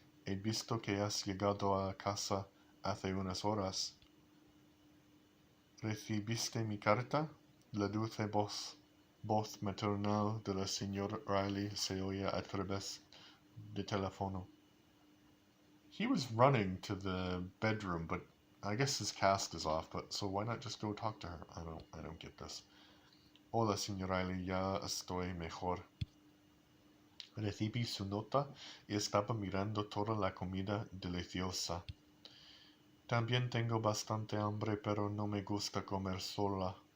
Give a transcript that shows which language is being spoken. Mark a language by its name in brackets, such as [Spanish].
[Spanish] He visto que has llegado a casa hace unas horas. ¿Recibiste mi carta? La dulce voz maternal de la señora Riley se oía a través del teléfono. [English] He was running to the bedroom, but I guess his cast is off, but so why not just go talk to her? I don't get this. [Spanish] Hola, señor Riley, ya estoy mejor. Recibí su nota y estaba mirando toda la comida deliciosa. También tengo bastante hambre, pero no me gusta comer sola.